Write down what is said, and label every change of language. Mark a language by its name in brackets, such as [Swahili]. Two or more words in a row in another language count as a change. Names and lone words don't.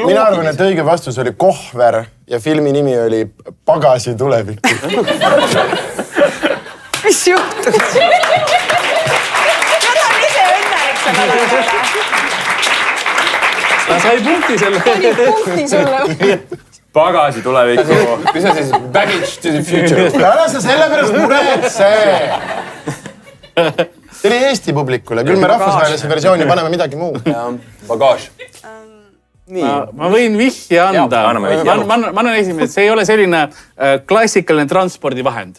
[Estonian] Mina arvan, et õige vastus oli Kohver ja filmi nimi oli Pagasi tulevikku. Mis juhtus? Nad on ise õnnelik seda. Ta sai punkti selle. Pagasi tulevikku. Mis on siis baggage to the future? Ära sa sellepärast muretse. See oli Eesti publikule. Küll me rahvusvahelise versiooni paneme midagi muu. Bagage. Ma võin vihje anda. Ma annan esimene, et see ei ole selline klassikaline transpordivahend.